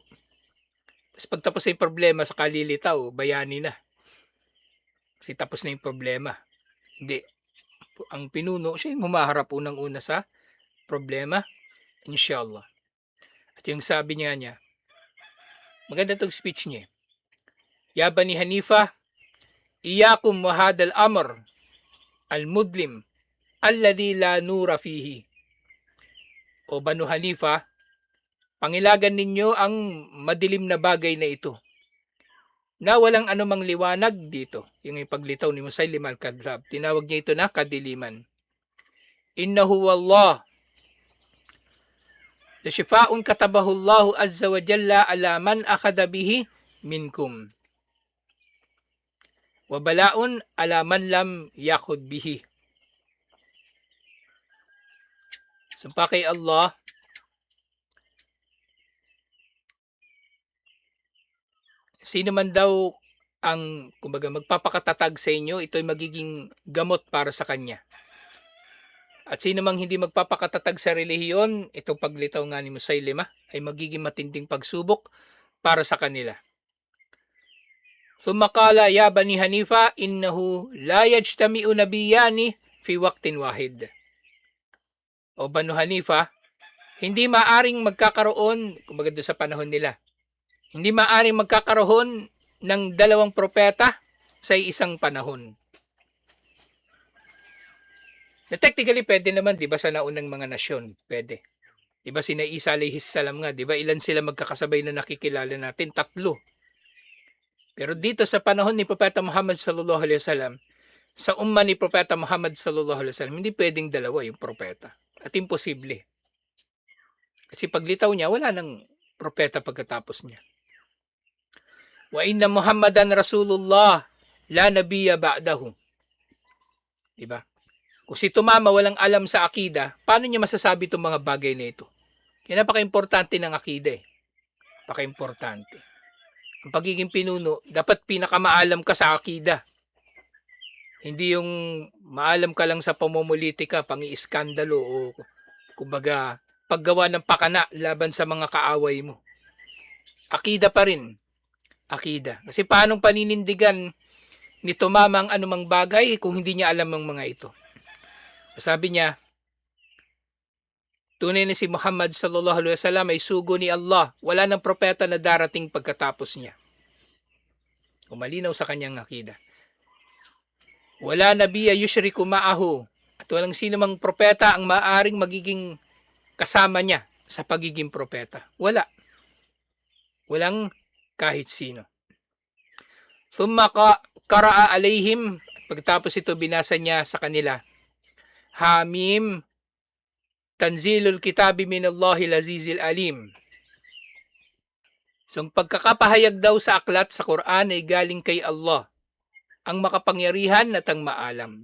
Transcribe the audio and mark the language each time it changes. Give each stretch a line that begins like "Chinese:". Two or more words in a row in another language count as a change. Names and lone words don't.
Filipino: Tapos pagtapos na yung problema, sa kalilitaw, bayani na. Kasi tapos na yung problema. Hindi. Ang pinuno, siya yung humaharap unang-una sa problema,
Arabic: إن شاء الله.
Filipino: At yung sabi niya, maganda itong speech niya.
Arabic: يا بني حنيفة إياكم وهذا الأمر المظلم الذي لا نور فيه.
Filipino: O Banu Hanifa, pangilagan ninyo ang madilim na bagay na ito, na walang anumang liwanag dito. Yung ipaglitaw ni Musaylima al-Kadhab, tinawag niya ito na kadiliman.
Arabic: إنه والله لشفاء كتبه الله عز وجل على من أخذ به منكم وبلاء على من لم يأخذ به.
Filipino: Sumpa kay Allah, sino man daw ang, kumbaga, magpapakatatag sa inyo, ito'y magiging gamot para sa kanya. At sino mang hindi magpapakatatag sa relihiyon, itong paglitaw nga ni Musaylimah ay magiging matinding pagsubok para sa kanila.
Arabic: ثم قال يا بني حنيفة إنه لا يجتمع نبيان في وقت واحد.
Filipino: O Banu Hanifa, hindi maaring magkakaroon, kumbaga doon sa panahon nila, hindi maaring magkakaroon ng dalawang propeta sa isang panahon. Na technically pwede naman, 'di ba, sa naunang mga nasyon, pwede. 'Di ba sina Isa
Arabic: عليه السلام
Filipino: nga, 'di ba ilan sila magkakasabay na nakikilala natin? 3. Pero dito sa panahon ni Propeta Muhammad
Arabic: صلى الله عليه وسلم,
Filipino: sa umma ni Propeta Muhammad
Arabic: صلى الله عليه وسلم,
Filipino: hindi pwedeng dalawa yung propeta. At imposible. Kasi paglitaw niya, wala nang propeta pagkatapos niya.
Arabic: وإن محمدا رسول الله لا نبي بعده.
Filipino: 'Di ba? Kung si tumama walang alam sa akida, paano niya masasabi itong mga bagay na ito? Kaya napaka-importante ng akida eh. Napaka-importante. Ang pagiging pinuno, dapat pinakamaalam ka sa akida. Hindi yung maalam ka lang sa pamumulitika, pang-iiskandalo o kumbaga paggawa ng pakana laban sa mga kaaway mo. Akida pa rin. Akida. Kasi paanong paninindigan ni tumama ang anumang bagay kung hindi niya alam ang mga ito? Sabi niya, tunay na si Muhammad
Arabic: صلى الله عليه وسلم
Filipino: ay sugo ni Allah. Wala nang propeta na darating pagkatapos niya. Umalinaw sa kanyang akida.
Arabic: ولا نبي يشرك معه.
Filipino: At walang sino mang propeta ang maaring magiging kasama niya sa pagiging propeta. Wala. Walang kahit sino.
Arabic: ثم قرأ عليهم.
Filipino: Pagkatapos ito binasa niya sa kanila.
Arabic: حم تنزيل الكتاب من الله العزيز العليم.
Filipino: So, ang pagkakapahayag daw sa aklat sa Quran ay galing kay Allah, ang makapangyarihan at ang maalam.